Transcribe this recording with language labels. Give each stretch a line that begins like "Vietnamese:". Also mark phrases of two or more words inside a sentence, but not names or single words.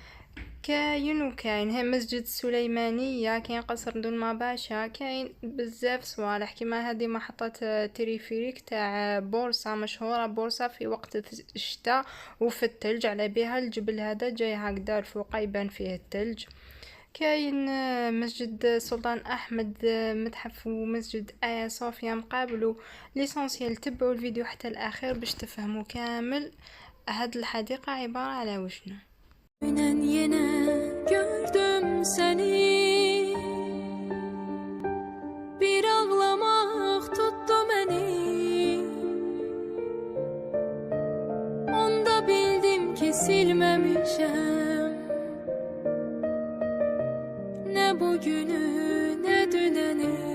Arabic: كاين هي مسجد السليمانية، كاين قصر دولما باشا، كاين بزاف صوالح كيما هذه محطة تريفيريك تاع بورصة مشهورة، بورصة في وقت الشتاء وفي الثلج، على بها الجبل هذا جاي هكذا الفوق يبان فيه الثلج. كاين مسجد سلطان احمد، متحف ومسجد ايا صوفيا مقابلو. ليسونسيال تبعوا الفيديو حتى الاخير باش تفهموا كامل هاد الحديقة عبارة على وشنو.
Turkish: Yine gördüm seni, bir ağlamak tuttu beni. Onda bildim ki silmemişim ne bugünü ne düneni.